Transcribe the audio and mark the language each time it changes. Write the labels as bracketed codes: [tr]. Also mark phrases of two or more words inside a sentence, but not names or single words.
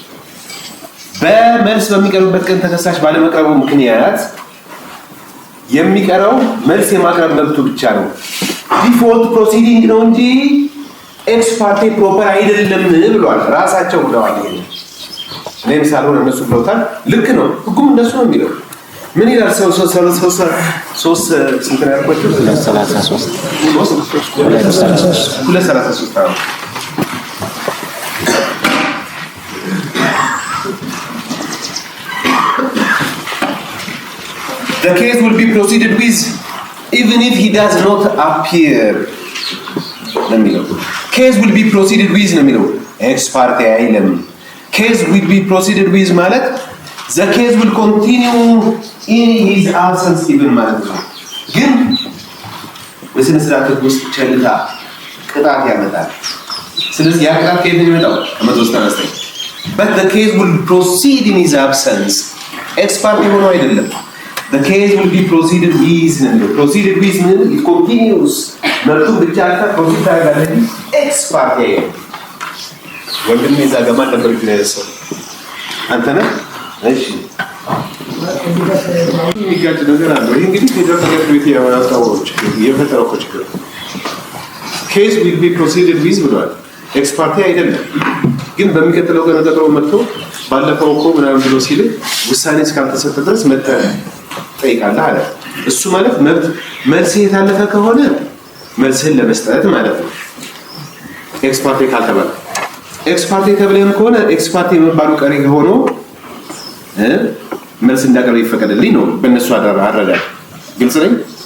[am] በመልስ በሚቀርብበት ቀን ተከሳሽ ባለመቅረቡ ምክንያት የሚቀረው መልስ የማቅረብ መብቱ ብቻ ነው። [en] default proceeding [am] ነው እንጂ [en] ex parte proper [am] አይደለም ብሏል። ራሳቸው ብለዋል። ይሄ እኔም ሳልሆን እነሱ ብለውታል። ልክ ነው። ህጉም እንደሱ ነው የሚለው። ምን ይላል? ሰው ስንት ነው ያልኳቸው? [en] 233 The case will be proceeded with even if he does not appear. Case will be proceeded with [am] ነው የሚለው [en] ex parte [am] አይልም። [en] Case will be proceeded with [am] ማለት [en] the case will continue in his absence even [am] ማለት ነው። ግን በስነ ስርዓት ውስጥ ቸልታ ቅጣት ያመጣል። ስለዚህ ያ ቅጣት ከየት ነው የሚመጣው? ከ199 [en] but the case will proceed in his absence ex parte [am] ሆኖ አይደለም። [en] The case will be proceeded with proceeded with it continues [am] መርቱም ብቻ አልታ ፕሮሲድ ታደርጋለህ [en] ex parte [am] ወንድሜ እዛ ጋር ማን ነበር የሚያነሳው? አንተ ነህ? እሺ የሚጋጭ ነገር አለ። ይሄ እንግዲህ ፌደራል ጠቅላይ ፍርድ ቤት ያወጣው የፈጠረው ችግር [en] case will be proceeded with [am] ብሏል። [en] ex parte [am] አይደለም። ግን በሚቀጥለው ቀን ቀጠሮ መጥቶ ባለፈው እኮ ምናምን ብሎ ሲል ውሳኔ እስካልተሰጠ ድረስ ጠይቃለህ አለ። እሱ ማለት መልስ የታለፈ ከሆነ መልስህን ለመስጠት ማለት ነው። [en] ex parte [am] ካልተባለ [en] ex parte [am] ተብለህም ከሆነ [en] ex parte [am] የሚባሉ ቀሪ ሆኖ መልስ እንዳቀርብ ይፈቀድልኝ ነው በእነሱ አረዳድ። ግልጽ ነኝ?